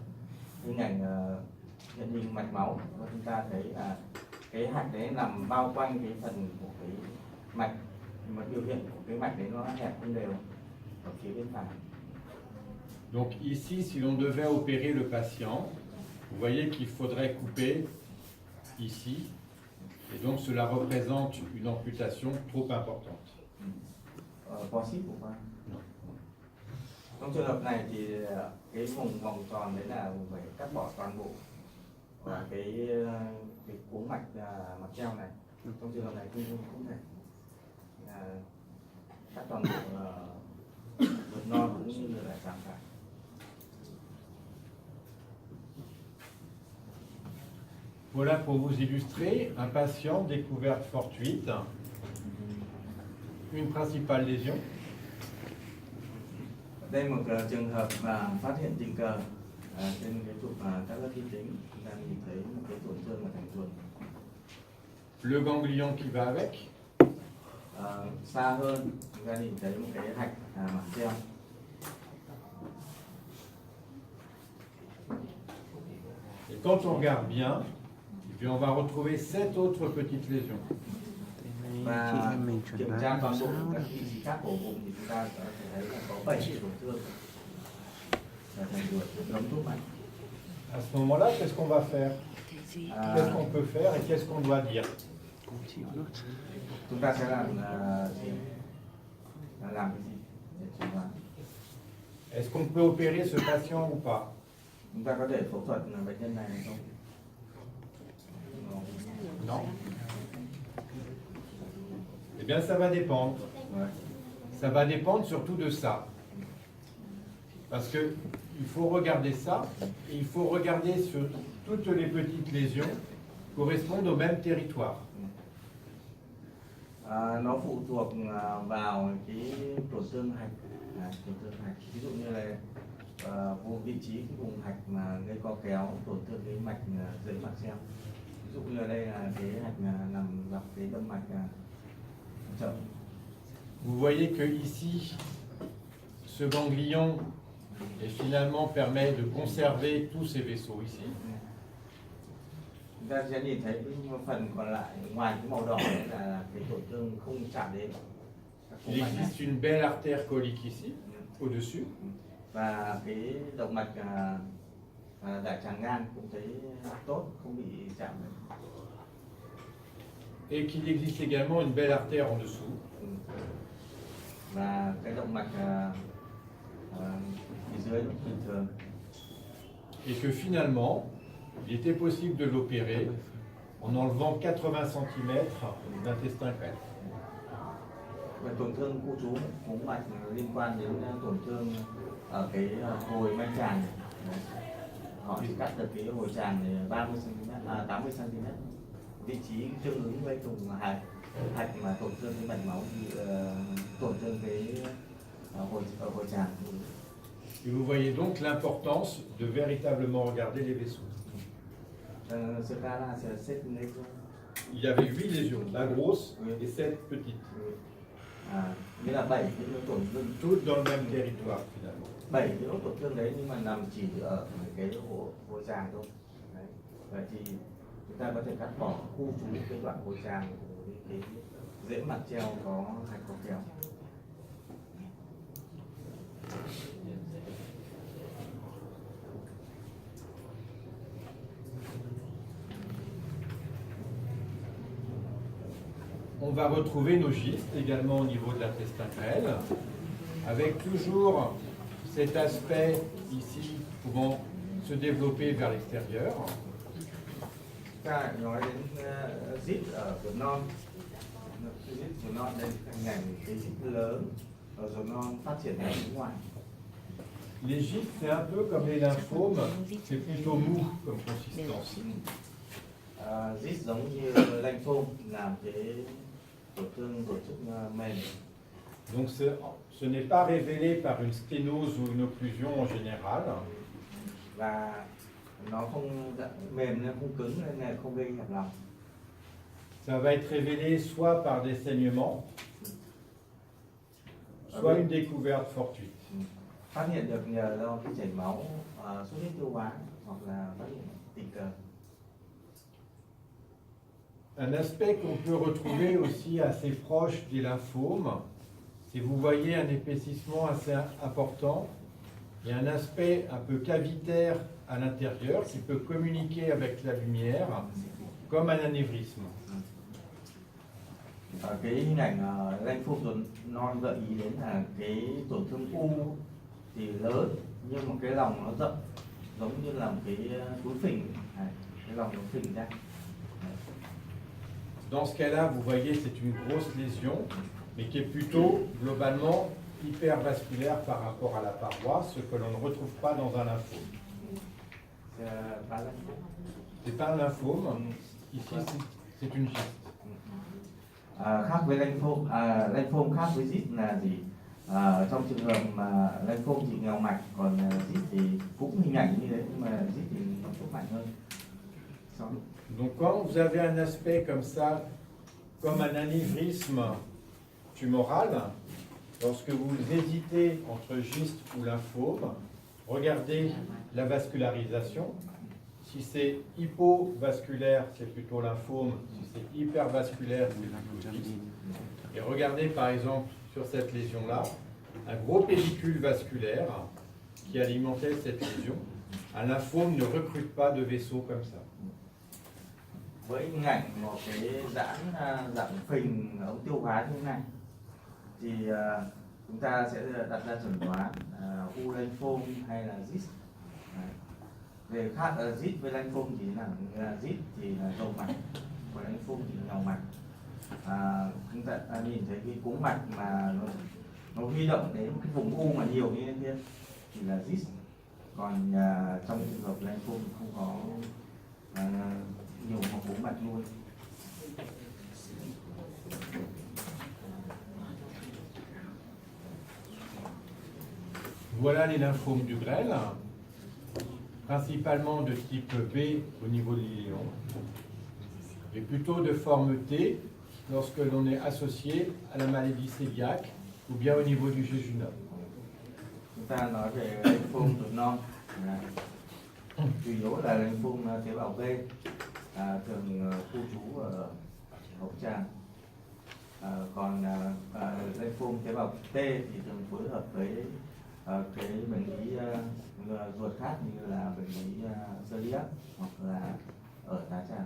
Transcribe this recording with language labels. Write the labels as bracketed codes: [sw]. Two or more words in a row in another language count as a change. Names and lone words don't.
[vi] Hình ảnh nhận hình mạch máu và chúng ta thấy là cái hạch đấy nằm bao quanh cái phần của cái mạch, mà biểu hiện của cái mạch đấy nó hẹp không đều ở phía bên phải. [fr] Donc ici, si l'on devait opérer le patient, vous voyez qu'il faudrait couper ici, et donc cela représente une amputation trop importante. Possible ou pas? [vi] Trong trường hợp này thì cái vùng vòng tròn đấy là phải cắt bỏ toàn bộ và cái cuống mạch mạc treo này. Trong trường hợp này không thể cắt toàn bộ ruột non cũng như là giảm phải. [fr] Voilà pour vous illustrer un patient découverte fortuite, une principale lésion. [vi] Đây là một trường hợp mà phát hiện tình cờ trên cái chụp các lớp vi tính, chúng ta nhìn thấy một cái tổn thương ở thành ruột. [fr] Le ganglion qui va avec. [vi] Xa hơn chúng ta nhìn thấy một cái hạch mạc treo. [fr] Et quand on regarde bien, et puis on va retrouver 7 autres petites lésions. [vi] Và kiểm tra toàn bộ các vị trí khác của vùng thì chúng ta có thể thấy là có 7 tổn thương ở thành ruột giống thuốc mạch. [fr] À ce moment-là, qu'est-ce qu'on va faire? Qu'est-ce qu'on peut faire et qu'est-ce qu'on doit dire? [vi] Chúng ta sẽ làm gì? Làm cái gì để chẩn đoán? [fr] Est-ce qu'on peut opérer ce patient ou pas? [vi] Chúng ta có thể phẫu thuật bệnh nhân này hay không? [fr] Non. Eh bien, ça va dépendre. Ouais. Ça va dépendre surtout de ça. Parce que il faut regarder ça, et il faut regarder sur toutes les petites lésions correspondent au même territoire. [vi] Nó phụ thuộc vào cái tổn thương hạch, ví dụ như là vùng vị trí cái vùng hạch mà gây co kéo tổn thương cái mạch dưới mạc treo. Ví dụ như ở đây là cái hạch nằm dọc cái động mạch chậm. [fr] Vous voyez que ici, ce ganglion et finalement permet de conserver tous ces vaisseaux ici. [vi] chúng ta sẽ nhìn thấy cái phần còn lại ngoài cái màu đỏ đấy là cái tổn thương không chạm đến các [fr] Il [vi] mạch này. [fr] existe une belle artère colique ici, au-dessus. [vi] Và cái động mạch đại tràng ngang cũng thấy tốt, không bị chạm đến. [fr] Et qu'il existe également une belle artère en dessous. [vi] Và cái động mạch phía dưới cũng bình thường. [fr] Et que finalement, il était possible de l'opérer en enlevant 80 cm d'intestin grêle. [vi] Và tổn thương khu trú cuống mạch liên quan đến tổn thương ở cái hồi manh tràng. Họ chỉ cắt được cái hồi tràng này 30 cm, 80 cm. Vị trí tương ứng với cùng hạch mà tổn thương cái mạch máu thì tổn thương cái hồi tràng. [fr] Et vous voyez donc l'importance de véritablement regarder les vaisseaux. Ce cas-là, c'est 7 lésions. Il y avait 8 lésions, la grosse et 7 petites. [vi] Nghĩa là 7 cái tổn thương, [fr] Toutes dans le même territoire finalement. [vi] 7 cái tổn thương đấy nhưng mà nằm chỉ ở cái hồi tràng thôi. Đấy. Và thì chúng ta có thể cắt bỏ khu trú cái đoạn hồi tràng, cái rễ mặt treo có hạch có kèo. [fr] On va retrouver nos gistes également au niveau de l'intestin grêle, avec toujours cet aspect ici pouvant se développer vers l'extérieur. [vi] Chúng ta nói đến zit ở ruột non. Zit ruột non đây là ngành cái zit lớn ở ruột non phát triển ra bên ngoài. [fr] Les gistes, c'est un peu comme les lymphomes, c'est plutôt mou comme consistance. [vi] Zit giống như lymphome làm cái tổn thương tổ chức mềm. [fr] Donc ce n'est pas révélé par une sténose ou une occlusion en général. [vi] Và nó không mềm nên không cứng nên là không gây hẹp lòng. [fr] Ça va être révélé soit par des saignements, soit une découverte fortuite. [vi] Phát hiện được nhờ do cái chảy máu xuất huyết tiêu hóa hoặc là phát hiện tình cờ. [fr] Un aspect qu'on peut retrouver aussi assez proche des lymphomes, c'est vous voyez un épaississement assez important et un aspect un peu cavitaire à l'intérieur qui peut communiquer avec la lumière comme un anévrisme. [vi] Cái hình ảnh lymphome ruột non gợi ý đến là cái tổn thương u thì lớn nhưng mà cái lòng nó rộng giống như là một cái túi phình, cái lòng nó phình ra. [fr] Dans ce cas-là, vous voyez, c'est une grosse lésion, mais qui est plutôt globalement hypervasculaire par rapport à la paroi, ce que l'on ne retrouve pas dans un lymphome. C'est pas un lymphome, ici c'est une giste. [vi] Khác với lymphome, lymphome khác với zit là gì? Trong trường hợp mà lymphome thì nghèo mạch, còn zit thì cũng hình ảnh như thế nhưng mà zit thì nó chút mạnh hơn. [fr] Donc quand vous avez un aspect comme ça, comme un anévrisme tumoral, lorsque vous hésitez entre giste ou lymphome, regardez la vascularisation. Si c'est hypovasculaire, c'est plutôt lymphome. Si c'est hypervasculaire, c'est plutôt giste. Et regardez par exemple sur cette lésion-là, un gros pédicule vasculaire qui alimentait cette lésion. Un lymphome ne recrute pas de vaisseaux comme ça. [vi] Với hình ảnh một cái dạng phình ống tiêu hóa như thế này thì chúng ta sẽ đặt ra chẩn đoán u lymphome hay là zit. Về khác zit với lymphome thì là zit thì là rộng mạch, còn lymphome thì nghèo mạch. Chúng ta nhìn thấy cái cuống mạch mà nó huy động đến cái vùng u mà nhiều như thế kia thì là zit, còn trong trường hợp lymphome thì không có nhiều một cuống mạch luôn. [fr] Voilà les lymphomes du grêle, principalement de type B au niveau de l'iléon, et plutôt de forme T lorsque l'on est associé à la maladie cœliaque ou bien au niveau du jéjunum. [vi] Chúng ta nói về lymphome ruột non, chủ yếu là lymphome tế bào B. thường khu trú ở hậu tràng. Còn lymphoma tế bào T thì thường phối hợp với cái bệnh lý ruột khác như là bệnh lý celiac hoặc là ở tá tràng.